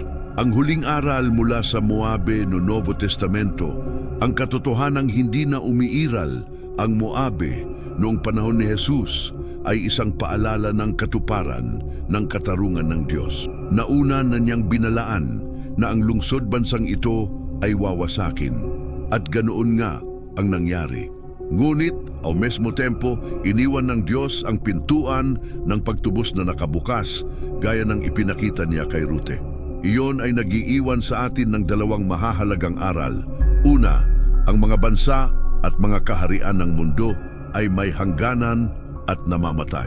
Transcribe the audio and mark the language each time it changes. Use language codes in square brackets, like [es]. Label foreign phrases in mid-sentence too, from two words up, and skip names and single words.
[tl] Ang huling aral mula sa Moabe [pt] no Novo Testamento, [tl] ang katotohanang hindi na umiiral ang Moabe noong panahon ni Jesus ay isang paalala ng katuparan ng katarungan ng Diyos. Nauna na niyang binalaan na ang lungsod bansang ito ay wawasakin, at ganoon nga ang nangyari. Ngunit, [pt] ao mesmo tempo, [tl] iniwan ng Diyos ang pintuan ng pagtubos na nakabukas, gaya ng ipinakita niya kay Rute. Iyon ay nag-iiwan sa atin ng dalawang mahahalagang aral. Una, ang mga bansa at mga kaharian ng mundo ay may hangganan at namamatay.